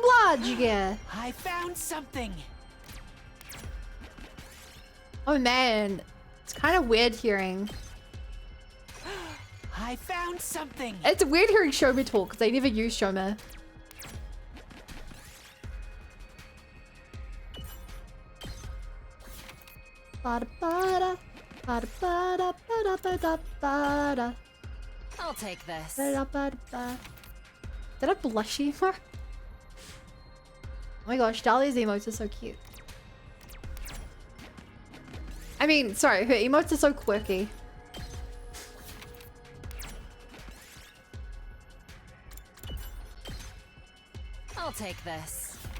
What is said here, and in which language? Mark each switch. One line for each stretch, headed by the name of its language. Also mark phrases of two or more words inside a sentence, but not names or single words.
English: charge again. I found something. Oh man, it's kind of weird hearing. I found something. It's weird hearing Shoma talk because they never use Shoma. Bada bada, bada bada, bada bada bada. I'll take this. Bada bada bada. Did I blush anymore? Oh my gosh, Dahlia's emotes are so cute. I mean, sorry, her emotes are so quirky. I'll take this.